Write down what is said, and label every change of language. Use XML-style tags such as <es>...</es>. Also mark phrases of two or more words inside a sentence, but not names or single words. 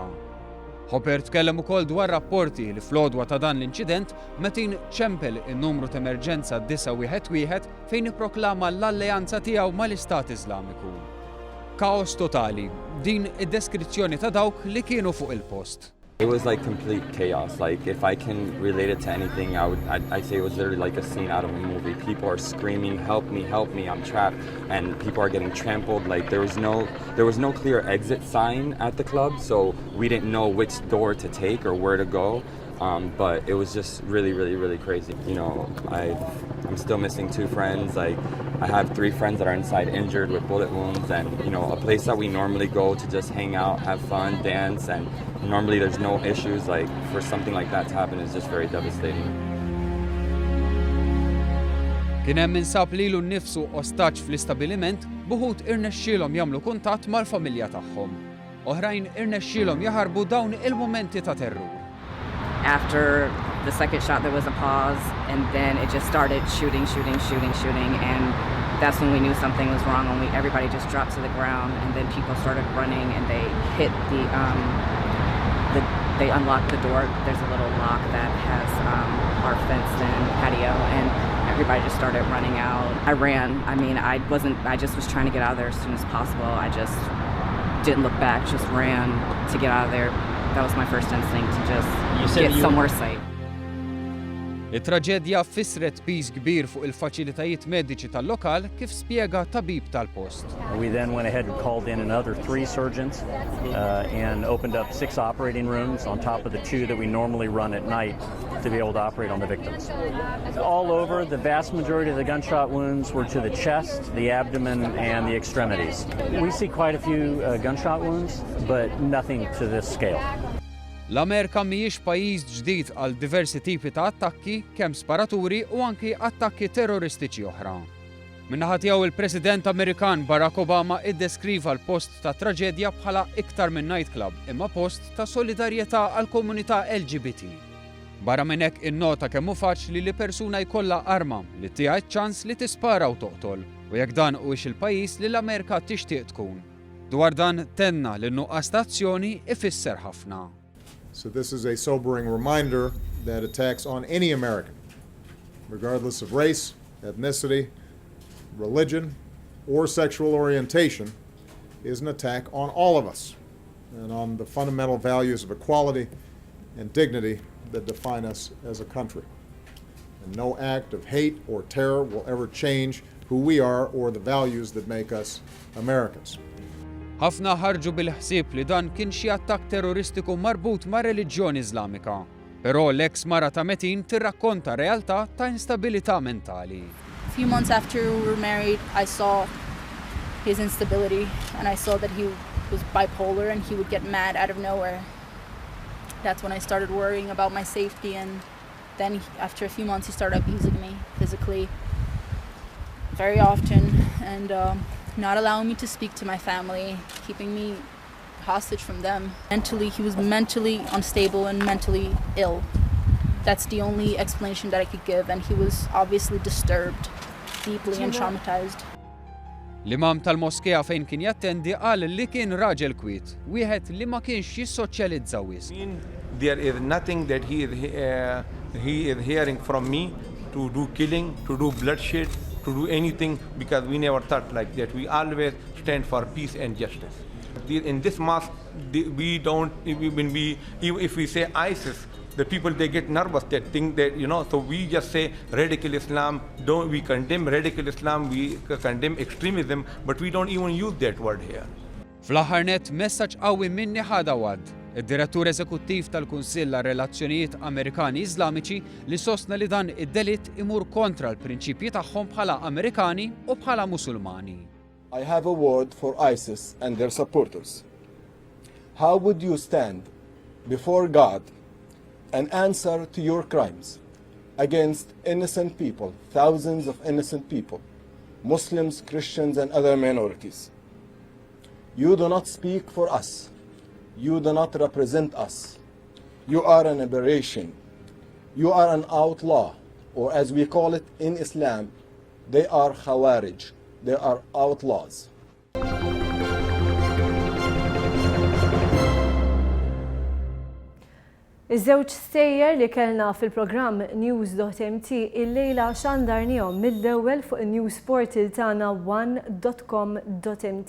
<mt>Hopper tkellem ukoll dwar rapporti li fl-għodwa ta' dan l-inċident Mateen ċempel in-numru ta' emerġenza 911 fejn ipproklama l-alleanza tiegħu mal-Istat Iżlamiku. Kaos totali, din id-deskrizzjoni ta' dawk li kienu fuq il-post.</mt> <en>It was like complete chaos. Like if I can relate it to anything, I'd say it was literally like a scene out of a movie. People are screaming, help me, I'm trapped. And people are getting trampled. Like there was no clear exit sign at the club. So we didn't know which door to take or where to go. But it was just really, really, really crazy. You know, I'm still missing 2 friends. Like I have 3 friends that are inside injured with bullet wounds, and you know, a place that we normally go to just hang out, have fun, dance, and normally there's no issues. Like for something like that to happen is just very devastating.</en> <mt>Kien hemm insab lilu nnifsu ostaġġ fl-istabiliment, buħud irnexxielhom jagħmlu kuntatt mal-familja tagħhom. Oħrajn irnexxielhom jaħarbu dawn il-mumenti ta' terrur.</mt> <en>After the second shot, there was a pause, and then it just started shooting, and that's when we knew something was wrong. When everybody just dropped to the ground, and then people started running, and they hit the they unlocked the door. There's a little lock that has our fenced-in patio, and everybody just started running out. I ran. I mean, I just was trying to get out of there as soon as possible. I just didn't look back, just ran to get out of there. That was my first instinct, to just get somewhere safe.</en> <mt>Il-traġedja fissret piż kbir fuq il-faċilitajiet mediċi tal-lokal kif spjega tabib tal-post.</mt> <en>We then went ahead and called in another 3 surgeons and opened up 6 operating rooms on top of the 2 that we normally run at night to be able to operate on the victims. All over, the vast majority of the gunshot wounds were to the chest, the abdomen, and the extremities. We see quite a few gunshot wounds, but nothing to this scale.</en> <mt>L-Amerika mhijiex pajjiż ġdid għal diversi tipi ta' attakki, kemm sparaturi u anki attakki terroristiċi oħra. Min-naħa tiegħu il-President Amerikan Barack Obama iddeskriva l-post ta' traġedja bħala iktar minn nightclub, imma post ta' solidarjetà għall komunità LGBT. Barra minn hekk innota kemm hu faċli li persuna jkollha arma li tieha ċans li tispara u toqtol, u jekk dan huwiex il-pajjiż li l-Amerika tixtieq tkun. Dwar dan tenna li n-nuqqas ta' azzjoni ifisser ħafna.</mt> <en>So this is a sobering reminder that attacks on any American, regardless of race, ethnicity, religion, or sexual orientation, is an attack on all of us and on the fundamental values of equality and dignity that define us as a country. And no act of hate or terror will ever change who we are or the values that make us Americans.</en> <mt>Ħafna ħarġu bil-ħsieb li dan kien xi attakk terroristiku marbut ma' reliġjoni Iżlamika. Però l-eks mara ta' Metin tirrakkonta realtà ta' instabilità mentali.</mt> <en>A few months after we were married, I saw his instability and I saw that he was bipolar and he would get mad out of nowhere. That's when I started worrying about my safety, and then after a few months he started abusing me physically very often and not allowing me to speak to my family, keeping me hostage from them. Mentally, he was mentally unstable and mentally ill. That's the only explanation that I could give, and he was obviously disturbed, deeply and traumatized.</en> <mt>L-imam tal-moskea fejn kien jattendi qal li kien raġel kwiet, wieħed li ma kienx jissoċjalizza wisq.</mt> <en>There is nothing that he is hearing from me to do killing, to do bloodshed, to do anything, because we never thought like that. We always stand for peace and justice. In this mosque, we don't, if we say ISIS, the people, they get nervous, they think that, so we just say radical Islam. We condemn radical Islam, we condemn extremism, but we don't even use that word here.</en> <mt>Fl-aħħar nett messaġġ qawwi minni ħada Wad, id-Direttur Eżekuttiv tal-Kunsill għar-Relazzjonijiet Amerikani Iżlamiċi li sostna li dan id-delitt imur kontra l-prinċipji tagħhom bħala Amerikani u bħala Musulmani.</mt> <en>I have a word for ISIS and their supporters. How would you stand before God and answer to your crimes against innocent people, thousands of innocent people, Muslims, Christians, and other minorities? You do not speak for us. You do not represent us. You are an aberration. You are an outlaw, or as we call it in Islam, they are khawarij. They are outlaws.</en> <mt>Iż-żewġ stejjer li kellna fil-programm News.mt il-lejla xandarnihom mill-ewwel fuq in-</mt> <en>news portal</en> <mt>tagħna one.com.mt.</mt>